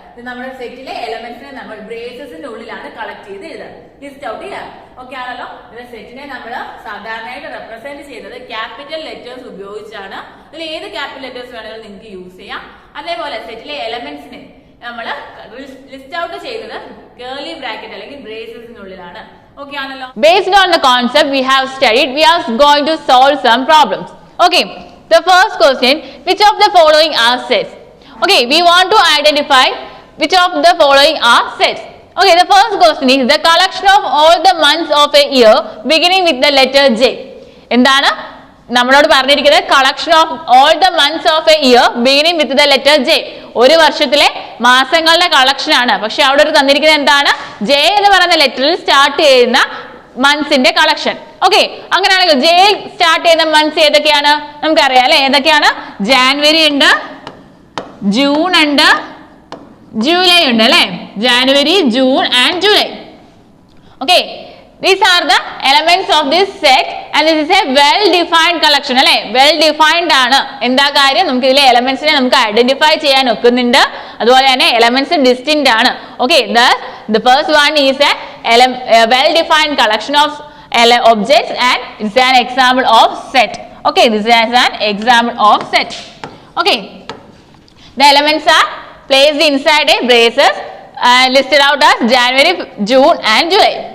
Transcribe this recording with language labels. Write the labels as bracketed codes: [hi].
[ml] ഇത് നമ്മുടെ സെറ്റിലെ എലമെന്റ്സിനെ നമ്മൾ ബ്രേസസിന്റെ ഉള്ളിലാണ് കളക്ട് ചെയ്ത് എഴുതാറ്, ലിസ്റ്റ് ഔട്ട് ചെയ്യാറ്. ഓക്കെ ആണല്ലോ? ഇതിന്റെ സെറ്റിനെ നമ്മൾ സാധാരണയായിട്ട് റെപ്രസെന്റ് ചെയ്യുന്നത് ക്യാപിറ്റൽ ലെറ്റേഴ്സ് ഉപയോഗിച്ചാണ്. ഇതിൽ ഏത് ക്യാപിറ്റൽ ലെറ്റേഴ്സ് വേണമെങ്കിലും നിങ്ങൾക്ക് യൂസ് ചെയ്യാം. അതേപോലെ സെറ്റിലെ എലമെന്റ്സിനെ നമ്മൾ ലിസ്റ്റ് ഔട്ട് ചെയ്തത് കേർലി ബ്രാക്കറ്റ് അല്ലെങ്കിൽ ബ്രേസസിനുള്ളിലാണ്. ഓക്കെ ആണല്ലോ? [en] Based on the concept we have studied, we are going to solve some problems. Okay, the first question, which of the following are sets? Okay, we want to identify which of the following are sets. Okay, the first question is the collection of all the months of a year beginning with the letter J. [ml] എന്താണ് നമ്മളോട് പറഞ്ഞിരിക്കുന്നത്? [en] Collection of all the months of a year beginning with the letter J. [ml] ഒരു വർഷത്തിലെ മാസങ്ങളുടെ collection ആണ്. പക്ഷെ അവിടെ ഒരു തന്നിരിക്കുന്നത് എന്താണ്? ജെ എന്ന് പറയുന്ന ലെറ്ററിൽ സ്റ്റാർട്ട് ചെയ്യുന്ന മന്ത്സിന്റെ കളക്ഷൻ. ഓക്കെ, അങ്ങനെയാണെങ്കിൽ ജെ സ്റ്റാർട്ട് ചെയ്യുന്ന മന്ത്സ് ഏതൊക്കെയാണ് നമുക്കറിയാം അല്ലെ. ഏതൊക്കെയാണ്? ജാനുവരി ഉണ്ട്, ജൂൺ ഉണ്ട്, ജൂലൈ ഉണ്ട് അല്ലെ. January, June and July. [en] Okay, these are the elements of this set and this is a well defined collection അല്ലെ. well defined ആണ്. [ml] എന്താ കാര്യം? നമുക്ക് ഇതിലെ എലമെന്റ്സിനെ നമുക്ക് ഐഡന്റിഫൈ ചെയ്യാൻ ഒക്കുന്നുണ്ട്. അതുപോലെ തന്നെ എലമെന്റ്സ് ഡിസ്റ്റിന്റ് ആണ്. [en] Okay, the first one is a well defined collection of objects and it's an example of set. Okay, this is an example of set. Okay, the elements are placed inside a braces listed out as January, June and July.